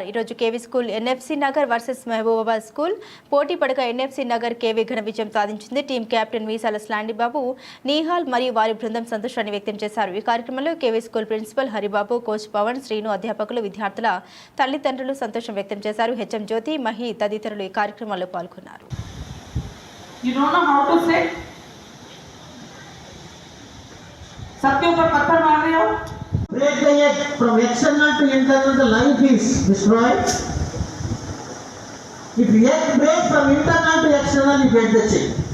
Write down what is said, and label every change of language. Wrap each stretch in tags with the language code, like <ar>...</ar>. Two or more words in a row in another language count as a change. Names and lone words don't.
<te>ఈరోజు కేవీ స్కూల్ ఎన్ఎఫ్సి నగర్ వర్సెస్ మహబూబాబాద్ స్కూల్ పోటీ పడగా ఎన్ఎఫ్సి నగర్ కేవీ ఘన విజయం సాధించింది. టీం కెప్టెన్ వీసాల స్లాండిబాబు, నీహాల్ మరియు వారి బృందం సంతోషాన్ని వ్యక్తం చేశారు. ఈ కార్యక్రమంలో కేవీ స్కూల్ ప్రిన్సిపల్ హరిబాబు, కోచ్ పవన్, శ్రీను, అధ్యాపకులు, విద్యార్థుల తల్లిదండ్రులు సంతోషం వ్యక్తం చేశారు. హెచ్ఎం జ్యోతి, మహి తదితరులు ఈ కార్యక్రమంలో పాల్గొన్నారు.</te> <en>You don't know how to say?</en> <hi>सबके ऊपर पत्थर मार रहे हो?</hi> <en>Break the egg from external to internal, the life is destroyed. If egg break from internal to external, you get the chain.</en>